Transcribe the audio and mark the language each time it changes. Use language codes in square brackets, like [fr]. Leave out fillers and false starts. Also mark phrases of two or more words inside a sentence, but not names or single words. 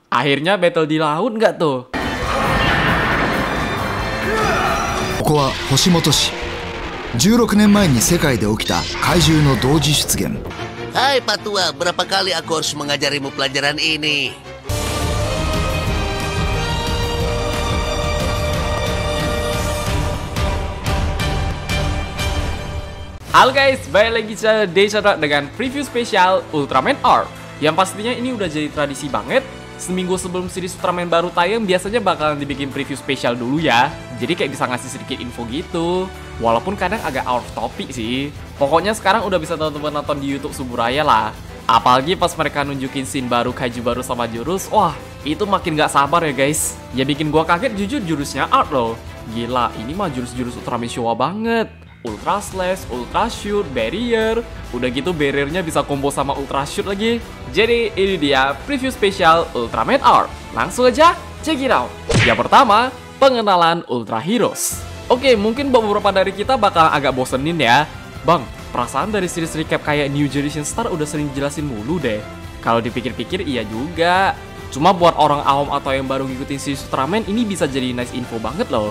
[id] Akhirnya battle di laut nggak tuh? [ja] ここは星本市。16年前に世界で起きた怪獣の同時出現。 [id] Hai Pak Tua, berapa kali aku harus mengajarimu pelajaran ini? Halo guys, balik lagi channel Dechadra dengan preview spesial Ultraman R. Yang pastinya ini udah jadi tradisi banget. Seminggu sebelum series Ultraman baru tayang, biasanya bakalan dibikin preview spesial dulu ya. Jadi kayak bisa ngasih sedikit info gitu. Walaupun kadang agak [en] out of topic [id] sih. Pokoknya sekarang udah bisa teman-teman nonton di YouTube Suburaya lah. Apalagi pas mereka nunjukin scene baru kaiju baru sama jurus, wah itu makin gak sabar ya guys. Ya bikin gua kaget jujur jurusnya art loh. Gila, ini mah jurus-jurus Ultraman Showa banget. Ultra Slash, Ultra Shoot, Barrier. Udah gitu barriernya bisa combo sama Ultra Shoot lagi. Jadi ini dia preview spesial Ultraman R. Langsung aja [en] check it out. [id] Yang pertama, pengenalan Ultra Heroes. Oke, mungkin beberapa dari kita bakal agak bosenin ya. Bang, perasaan dari series recap kayak New Generation Star udah sering jelasin mulu deh. Kalau dipikir-pikir iya juga. Cuma buat orang awam atau yang baru ngikutin series Ultraman ini bisa jadi [en] nice info [id] banget loh.